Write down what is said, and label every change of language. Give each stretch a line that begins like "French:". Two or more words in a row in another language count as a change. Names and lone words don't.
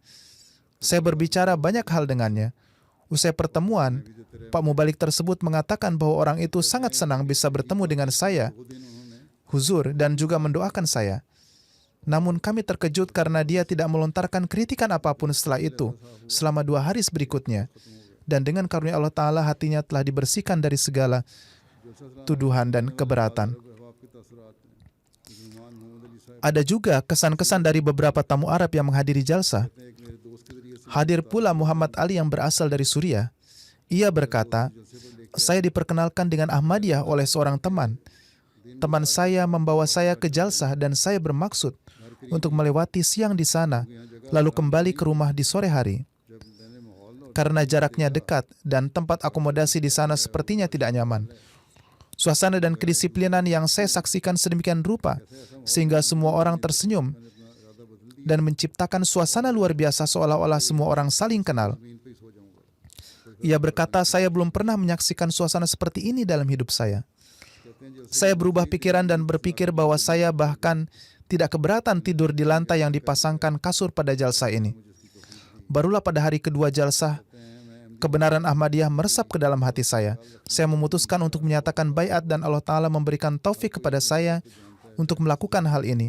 Indonesian: Saya berbicara banyak hal dengannya. Usai pertemuan, Pak Mubalik tersebut mengatakan bahwa orang itu sangat senang bisa bertemu dengan saya, huzur, dan juga mendoakan saya. Namun kami terkejut karena dia tidak melontarkan kritikan apapun setelah itu, selama 2 hari berikutnya. Dan dengan karunia Allah Ta'ala hatinya telah dibersihkan dari segala tuduhan dan keberatan.
Urdu: احباب کے تاثرات میں مہمان محمد علی صاحب
Indonesian: Ada juga kesan-kesan dari beberapa tamu Arab yang menghadiri jalsah.
Urdu: ایک میرے دوست کے ذریعے سے
Indonesian: Hadir pula Muhammad Ali yang berasal dari Suriah. Ia berkata, saya diperkenalkan dengan Ahmadiyah oleh seorang teman. Teman saya membawa saya ke jalsah dan saya bermaksud untuk melewati siang di sana, lalu kembali ke rumah di sore hari.
Urdu: جب میں نے ماحول اور
Indonesian: Karena jaraknya dekat dan tempat akomodasi di sana sepertinya tidak nyaman. Suasana dan kedisiplinan yang saya saksikan sedemikian rupa, sehingga semua orang tersenyum dan menciptakan suasana luar biasa seolah-olah semua orang saling kenal.
Urdu: زمین پہ ہی سو جاؤں گا.
Indonesian: Ia berkata, saya belum pernah menyaksikan suasana seperti ini dalam hidup saya.
Urdu: کہتے ہیں جو
Indonesian: Saya berubah pikiran dan berpikir bahwa saya bahkan tidak keberatan tidur di lantai yang dipasangkan kasur pada jalsah ini. Barulah pada hari kedua jalsah, kebenaran Ahmadiyah meresap ke dalam hati saya. Saya memutuskan untuk menyatakan baiat dan Allah Ta'ala memberikan taufik kepada saya untuk melakukan hal ini.